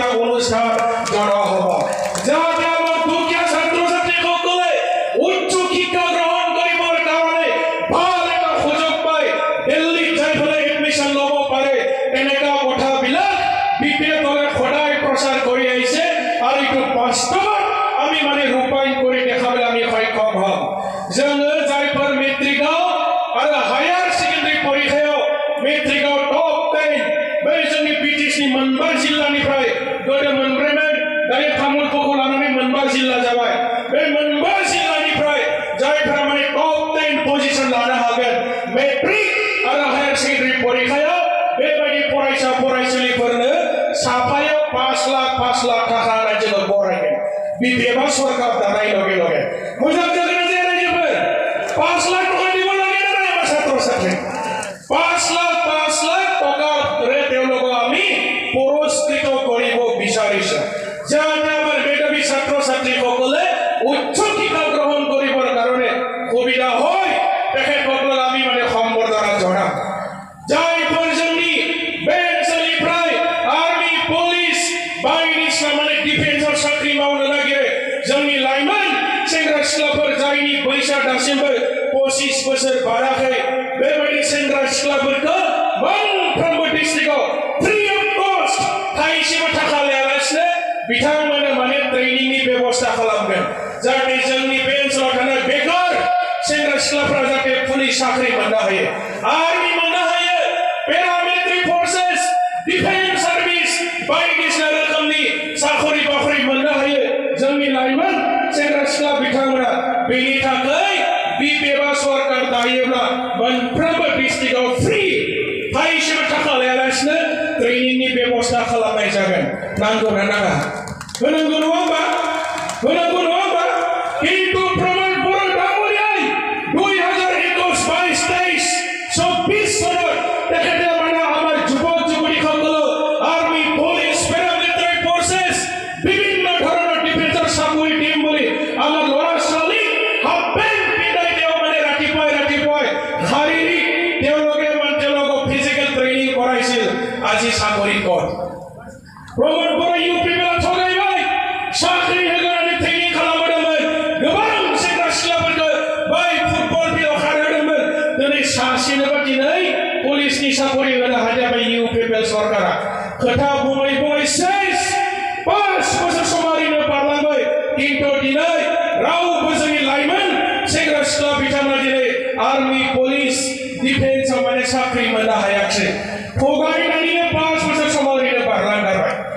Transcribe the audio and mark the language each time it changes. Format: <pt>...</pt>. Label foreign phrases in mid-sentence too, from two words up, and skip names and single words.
<as>অনুষ্ঠান কৰা হ'ব যাতে আমাৰ দুখীয়া ছাত্ৰ ছাত্ৰীসকলে উচ্চ শিক্ষা গ্ৰহণ কৰিবৰ কাৰণে ভাল এটা সুযোগ পায় দিল্লীত যাই ফলে এডমিশ্যন ল'ব পাৰে এনেকুৱা কথাবিলাক বিপিএফ দলে সদায় প্ৰচাৰ কৰি আহিছে আৰু এইটো বাস্তৱত আমি মানে ৰূপায়ণ কৰি দেখাবলৈ আমি সক্ষম হ'ম</as> <brx>जोङो जायफोर मेट्रिकआव आरो हायार सेकेन्डारि परीक्षायाव मेट्रिकआव टप 10 बै जोंनि बिटिसिनि मोनबा जिल्लानिफ्राय गोदो मोनब्रैमोन दायो तामुलपुरखौ लानानै मोनबा जिल्ला जाबाय बे मोनबा जिल्लानिफ्राय जायफोरा माने टप 10 पजिशन लानो हागोन मेट्रिक आरो</brx> <en>higher secondary</en> <brx>परीक्षायाव बेबायदि फरायसा फरायसुलिफोरनो साफायाव 5 लाख थाखा रायजोआव बरायगोन बिपिएफआ सरकार दानाय लगे लगे मोजां जागोन जे रायजोफोर 5</brx> <as>लाख টাকা দিব লাগে না আমার ছাত্র ছাত্রী 5 লাখ টাকা ধরে তেওঁলোকক আমি পুরস্কৃত কৰিব বিচাৰিছো যাতে আমাৰ মেধাৱী ছাত্ৰ ছাত্ৰীসকলে উচ্চ শিক্ষা গ্ৰহণ কৰিবৰ কাৰণে সুবিধা হয় তেখেতসকলক আমি মানে সম্বৰ্ধনা জনাম</as> <brx>जायफोर जोंनि बे ओनसोलनिफ्राय आर्मी पुलिस बायदिसिना माने डिफेन्सआव साख्रि मावनो नागिरो जोंनि लाइमोन सेंग्रा सिख्लाफोर जायनि बैसोआ दासिमबो 25 बोसोर बाराखै बेबायदि सेंग्रा सिख्लाफोरखौ मोनफ्रोमबो डिस्ट्रिक्टआव</brx> <en>free of cost</en> <brx>थाइसेबो थाखा लायालासिनो बिथांमोननो माने ट्रेनिंनि बेबस्था खालामगोन जाहाथे जोंनि बे ओनसोलाव थानाय बेकार सेंग्रा सिख्लाफोरा जाहाथे पुलिस साख्रि मोननो हायो आर्मी मोननो हायो</brx> <en>paramilitary forces defense service</en> <brx>बायदिसिना रोखोमनि साखरि बाखरि मोननो हायो जोंनि लाइमोन सेंग्रा सिख्ला बिथांमोना बेनि थाखाय बिपिएफआ सरकार दायोब्ला मोनफ्रोमबो डिस्ट्रिक्टआव फ्रि थाइसेबो थाखा लायालासिनो ट्रेनिंनि बेबस्था खालामनाय जागोन नांगौ ना नाङा होनांगौ नङा</brx> <as>होमबा কিন্তু प्रमोद बर' डांगरियाय 2021-22-23 24 সনত তেখেতে মানে আমাৰ যুৱক যুৱতীসকলক আৰ্মি পুলিচ পেৰামিলিটাৰী ফৰ্চেছ বিভিন্ন ধৰণৰ ডিফেন্সৰ চাকৰি দিম বুলি আমাৰ ল'ৰা ছোৱালী হাফ পেণ্ট পিন্ধাই তেওঁ মানে ৰাতিপুৱাই শাৰীৰিক তেওঁলোকক ফিজিকেল ট্ৰেইনিং কৰাইছিল আজি চাকৰি ক'ত</as> <brx>প্ৰমোদ বৰ ইউপি বেলা ঠগাইবাই চাকৰি হেগাৰানি ট্ৰেইনিং খালামोदोंमोन गोबां सेंग्रा सिख्लाफोरखौ बै फुटबल फिल्डआव खारहोदोंमोन दिनै सासेनोबो दिनै पुलिसनि साकरि होनो हायाखै इउपिपिएल सरकारा खोथा बुङै सेस 5 बोसोर समारिनो बारलांबाय किन्तु दिनै रावबो जोंनि लाइमोन सेंग्रा सिख्ला बिथांमोना दिनै आर्मी पुलिस डिफेन्सआव माने साख्रि मोननो हायाखै थगायनानैनो 5 बोसोर समारिनो बारलांगारबाय</brx>